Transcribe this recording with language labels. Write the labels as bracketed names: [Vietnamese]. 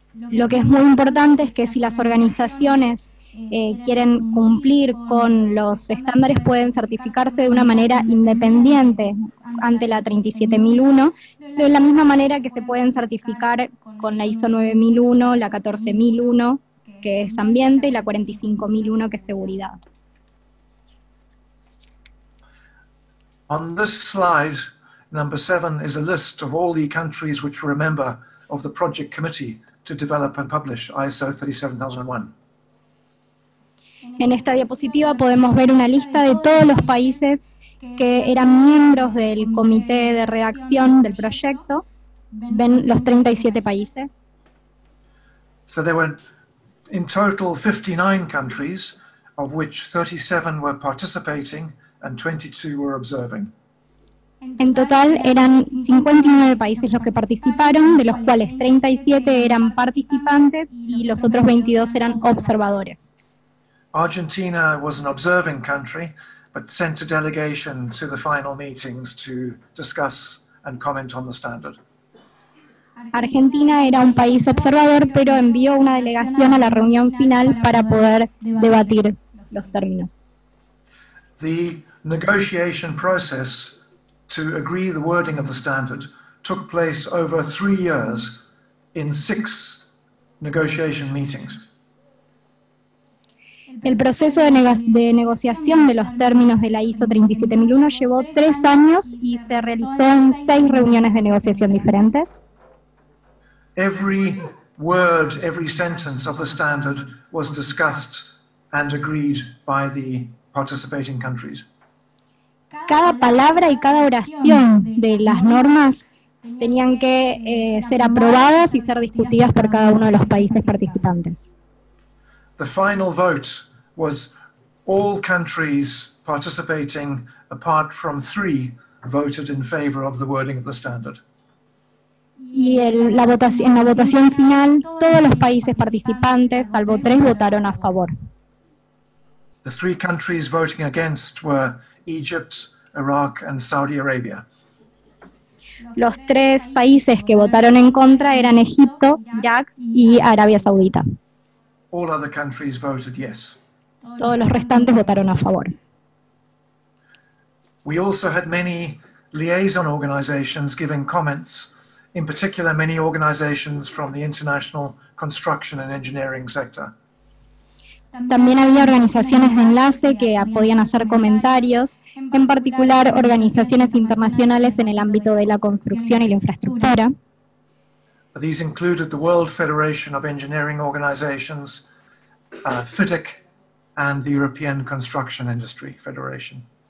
[Spanish] Lo que es muy importante es que si las organizaciones quieren cumplir con los estándares, pueden certificarse de una manera independiente ante la 37001, de la misma manera que se pueden certificar con la ISO 9001, la 14001, que es ambiente, y la 45001, que es seguridad. [English] On this slide, number 7 is a list of all the countries which were a member of the project committee to develop and publish ISO 37001. [Spanish] En esta diapositiva podemos ver una lista de todos los países que eran miembros del comité de redacción del proyecto. Ven los 37 países. [English] So there were in total 59 countries, of which 37 were participating and 22 were observing. [Spanish] En total eran 59 países los que participaron, de los cuales 37 eran participantes y los otros 22 eran observadores. [English] Argentina was an observing country, but sent a delegation to the final meetings to discuss and comment on the standard. [Spanish] Argentina era un país observador, pero envió una delegación a la reunión final para poder debatir los términos. [English] The negotiation process to agree the wording of the standard took place over 3 years in 6 negotiation meetings. [Spanish] El proceso de negociación de los términos de la ISO 37001 llevó 3 años y se realizó en 6 reuniones de negociación diferentes. [English] Every word, every sentence of the standard was discussed and agreed by the participating countries. [Spanish] Cada palabra y cada oración de las normas tenían que ser aprobadas y ser discutidas por cada uno de los países participantes. [English] The final vote was all countries participating, apart from 3, voted in favor of the wording of the standard. [Spanish] Y en la votación final, todos los países participantes, salvo 3, votaron a favor. [English] The 3 countries voting against were Egypt, Iraq, and Saudi Arabia. [Spanish] Los 3 países que votaron en contra eran Egipto, Irak y Arabia Saudita. [English] All other countries voted yes. [Spanish] Todos los restantes votaron a favor. [English] We also had many liaison organizations giving comments, in particular many organizations from the international construction and engineering sector. [Spanish] También había organizaciones de enlace que podían hacer comentarios, en particular organizaciones internacionales en el ámbito de la construcción y la infraestructura. [English] These included the World Federation of Engineering Organizations, FIDIC, and the European Construction Industry Federation.